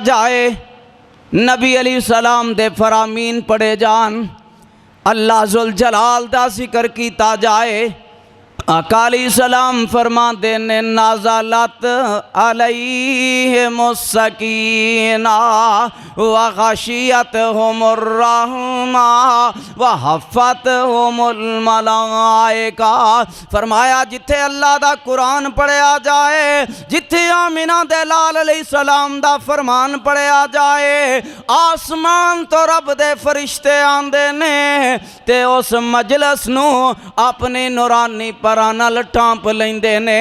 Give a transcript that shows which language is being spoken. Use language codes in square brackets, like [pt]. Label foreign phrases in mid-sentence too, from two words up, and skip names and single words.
[pa] جائے، نبی علیہ السلام دے فرامین پڑھے جان, [ar] الله ذو الجلال [pa] دا ذکر کیتا جائے، آقا علیہ السلام فرماتے نے [ar] نزلت عليهم السكينة و غشيتهم الرحمة و حفتهم الملائكة. [pa] فرمایا جتھے اللہ دا قرآن پڑھیا جائے، جتھے آمنہ دے لال علیہ السلام دا فرمان پڑھیا جائے، آسمان تو رب دے فرشتے آندے نے تے اس مجلس نوں اپنی نورانی پر پیاراں نال ٹانپ لیندے نے.